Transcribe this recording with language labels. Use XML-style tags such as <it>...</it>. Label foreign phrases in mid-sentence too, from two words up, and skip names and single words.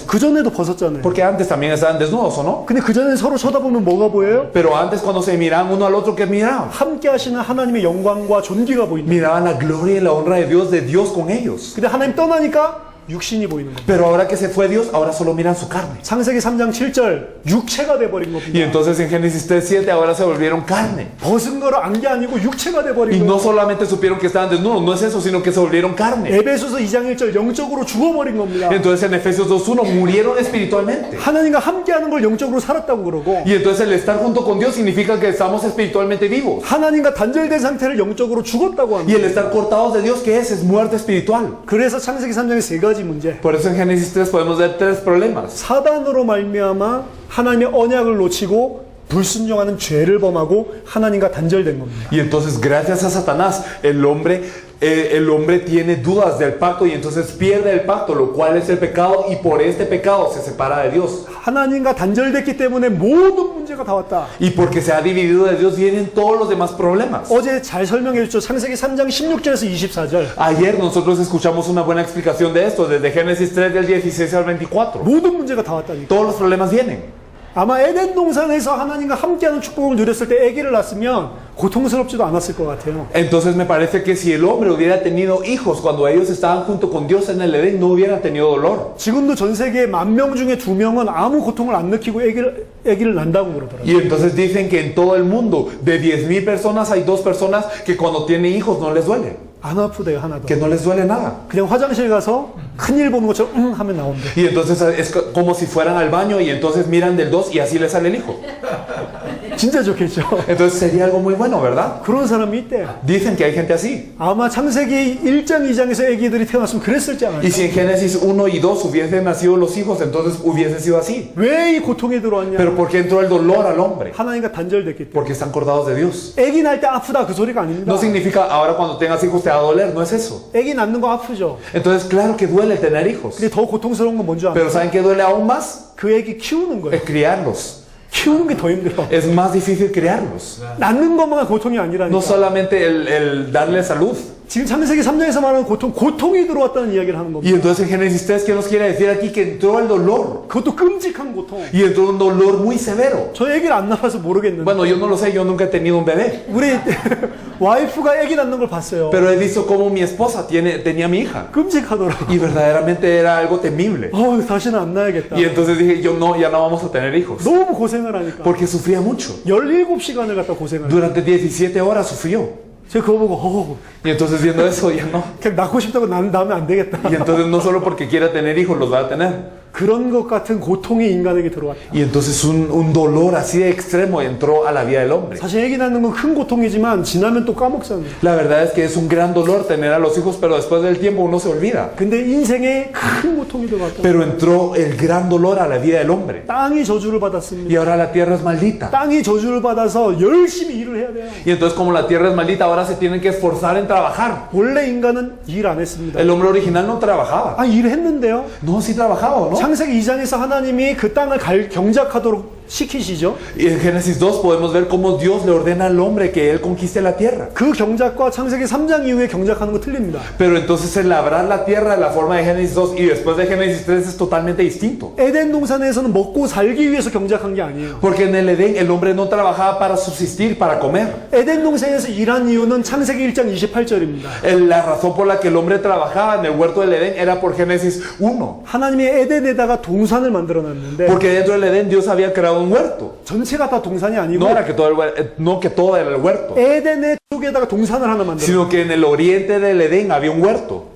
<ko>그전에도 벗었잖아요.</ko> <es>Porque antes también estaban desnudos, ¿o no?</es> <ko>근데 그전에 서로 쳐다보면 뭐가 보여요?</ko> <es>Pero antes cuando se miraban uno al otro, ¿qué miraban?</es> <ko>함께 하시는 하나님의 영광과 존귀가 보인다.</ko> <es>Miraban la gloria y la honra de Dios con ellos.</es> <ko>근데 하나님 떠나니까 육신이 보이는 겁니다.</ko> <es>Pero ahora que se fue Dios, ahora solo miran su carne.</es> <ko>창세기 3장 7절 육체가 돼버린</ko> <es>Y</es> <ko>겁니다.</ko> <es>entonces en Génesis 3:7 ahora se volvieron carne.</es> <ko>벗은 거를 안 게 아니고 육체가</ko> <es>Y</es> <ko>돼버린</ko> <es>no</es> <ko>거예요.</ko> <es>solamente supieron que estaban desnudos, no es eso, sino que se volvieron carne.</es> <ko>에베소서 2장 1절 영적으로 죽어버린 겁니다.</ko> <es>Entonces en Efesios 2:1 murieron espiritualmente.</es> <ko>하나님과 함께하는 걸 영적으로 살았다고 그러고</ko> <es>Y entonces el estar junto con Dios significa que estamos espiritualmente vivos.</es> <ko>하나님과 단절된 상태를 영적으로 죽었다고</ko> <es>Y</es> <ko>합니다.</ko> <es>el estar cortados de Dios, ¿qué es? Es muerte espiritual.</es> <ko>그래서 창세기 3장에 세 가지 문제.</ko> <es>Por eso en Génesis 3 podemos ver tres problemas.</es> <ko>사단으로 말미암아 하나님의 언약을 놓치고 불순종하는 죄를 범하고 하나님과 단절된 겁니다.</ko> <es>Y entonces gracias a Satanás, el hombre el hombre tiene dudas del pacto y entonces pierde el pacto, lo cual es el pecado, y por este pecado se separa de Dios.</es> <ko>하나님과 단절됐기 때문에 모든 문제가 다 왔다.</ko> <es>Y porque se ha dividido de Dios vienen todos los demás problemas.</es> <ko>어제 잘 설명해 줬죠. 창세기 3장 16절에서 24절.</ko> <es>Ayer nosotros escuchamos una buena explicación de esto, desde Génesis 3 del 16 al 24.</es> <ko>모든 문제가 다 왔다니까.</ko> <es>Todos los problemas vienen.</es> <ko>아마 에덴 동산에서 하나님과 함께하는 축복을 누렸을 때 아기를 낳았으면 고통스럽지도 않았을 것 같아요.</ko> <es>Entonces me parece que si el hombre hubiera tenido hijos cuando ellos estaban junto con Dios en el Edén, no hubieran tenido dolor.</es> <ko>지금도 전 세계 10,000명 중에 2명은 아무 고통을 안 느끼고 아기를 낳는다고 그러더라고요.</ko> <es>Y entonces dicen que en todo el mundo, de 10,000 personas, hay 2 personas que cuando tienen hijos no les duele.</es> <ko>안 아프대요, 하나도.</ko> <es>Que no les duele nada.</es> <ko>그냥 화장실 가서 큰일 보는 것처럼 하면 나온대.</ko> <es>Y entonces es como si fueran al baño y entonces miran del 2 y así les sale el hijo.</es> <ko>진짜 좋겠죠.</ko> <es>Entonces sería algo muy bueno, ¿verdad?</es> <ko>그런 사람이 있대요.</ko> <es>Dicen que hay gente así.</es> <ko>아마 창세기 1장, 2장에서 아기들이 태어났으면 그랬을지</ko> <es>Y</es> <ko>않을까.</ko> <es>si en Génesis 1 y 2 hubiesen nacido los hijos, entonces hubiese sido así.</es> <ko>왜 이 고통이 들어왔냐?</ko> <es>Pero ¿por qué entró el dolor al hombre?</es> <ko>하나님과 단절됐기 때문에.</ko> <es>Porque están cortados de Dios.</es> <ko>아기 낳을 때 아프다 그 소리가 아닙니다.</ko> <es>No significa ahora cuando tengas hijos te va a doler, no es eso.</es> <ko>아기 낳는 거 아프죠.</ko> <es>Entonces claro que duele tener hijos.</es> <ko>근데 더 고통스러운 건 뭔지</ko> <es>Pero</es> <ko>알아요?</ko> <es>¿saben qué duele aún más?</es> <ko>그 아기 키우는 거예요.</ko> <es>Es criarlos.</es> <ko>키우는 게 더 힘들어.</ko> <es>Es más difícil criarlos.</es> <ko>낳는 것만 고통이 아니라니까.</ko> <es>No solamente el darle salud.</es> <ko>지금 창세기 3장에서 말하는 고통이 들어왔다는 이야기를 하는 겁니다.</ko> <es>Y entonces en Génesis 3, ¿qué nos quiere decir aquí? Que entró el dolor.</es> <ko>그것도 끔찍한 고통.</ko> <es>Y entró un dolor muy severo.</es> <ko>저 아기를 안 낳아서 모르겠는데</ko> <es>Bueno, yo no lo sé, yo nunca he tenido un bebé.</es> <ko>우리 와이프가 아기 낳는 걸 봤어요.</ko> <es>Pero he visto cómo mi esposa tenía mi hija.</es> <ko>끔찍하더라고.</ko> <es>Y verdaderamente era algo temible.</es> <ko>다시는 안 낳아야겠다.</ko> <es>Y entonces dije, yo no, ya no vamos a tener hijos.</es> <ko>너무 고생을 하니까.</ko> <es>Porque sufría mucho.</es> <ko>17시간을 갖다 고생을 해요.</ko> <es>Durante 17 horas sufrió.</es> <ko>제가 그거 보고</ko> <es>Y entonces viendo eso, ya no.</es> <ko>그냥 낳고 싶다고 낳으면 안 되겠다.</ko> <es>Y entonces no solo porque quiera tener hijos, los va a tener.</es> <ko>그런 것 같은 고통이 인간에게 들어왔다.</ko> <es>Y entonces un dolor así de extremo entró a la vida del hombre.</es> <ko>사실 아기 낳는 건 큰 고통이지만 지나면 또 까먹잖아요.</ko> <es>La verdad es que es un gran dolor tener a los hijos, pero después del tiempo uno se olvida.</es> <ko>근데 인생에 큰 고통이 들어왔다.</ko> <es>Pero entró el gran dolor a la vida del hombre.</es> <ko>땅이 저주를 받았습니다.</ko> <es>Y ahora la tierra es maldita.</es> <ko>땅이 저주를 받아서 열심히 일을 해야 돼요.</ko> <es>Y entonces como la tierra es maldita, ahora se tienen que esforzar en trabajar.</es> <ko>원래 인간은 일 안 했습니다.</ko> <es>El hombre original no trabajaba.</es> <ko>일을 했는데요.</ko> <es>No, sí trabajaba, ¿no?</es> <ko>창세기 2장에서 하나님이 그 땅을 경작하도록 시키시죠.</ko> <es>Y en Génesis 2 podemos ver cómo Dios le ordena al hombre que él conquiste la tierra.</es> <ko>그 경작과 창세기 3장 이후에 경작하는 거 틀립니다.</ko> <es>Pero entonces el labrar la tierra de la forma de Génesis 2 y después de Génesis 3 es totalmente distinto.</es> <ko>에덴 동산에서는 먹고 살기 위해서 경작한 게 아니에요.</ko> <es>Porque en el Edén el hombre no trabajaba para subsistir, para comer.</es> <ko>에덴 동산에서 일한 이유는 창세기 1장 28절입니다.</ko> <es>La razón por la que el hombre trabajaba en el huerto del Edén era por Génesis 1.</es> <ko>하나님이 에덴에다가 동산을 만들어 놨는데</ko> <es>Porque dentro del Edén Dios había creado un huerto.</es> <ko>전체가 다 동산이 아니고</ko> <es>No era que todo, no que todo era el huerto,</es> <ko>에덴의 쪽에다가 동산을 하나 만들어.</ko> <es>sino que en el oriente del Edén había un huerto.</es>